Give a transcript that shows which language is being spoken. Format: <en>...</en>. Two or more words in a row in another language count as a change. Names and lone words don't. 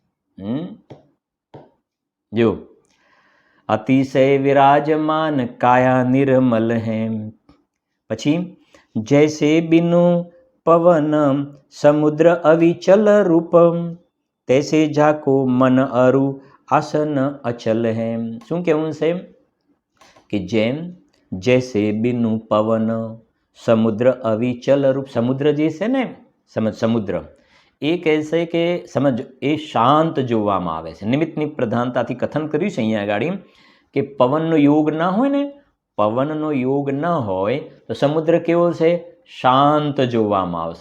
<hi>जो अतिशय विराजमान काया निर्मल है. પછી जैसे बिनु पवन समुद्र अविचल रूपम तैसे झाको मन अरु आसन अचल है.</hi> <gu>શું કહેવું છે? કે જેમ</gu> <hi>जैसे बिनु पवन समुद्र अविचल रूप।</hi> <gu>સમુદ્ર જે છે ને સમુદ્ર એ કહેશે કે સમજ એ શાંત જોવામાં આવે છે. નિમિત્તની પ્રધાનતાથી કથન કર્યું છે અહીંયા આગળ કે પવનનો યોગ ના હોય ને, પવનનો યોગ ન હોય તો સમુદ્ર કેવો છે? શાંત જોવામાં આવશે.</gu>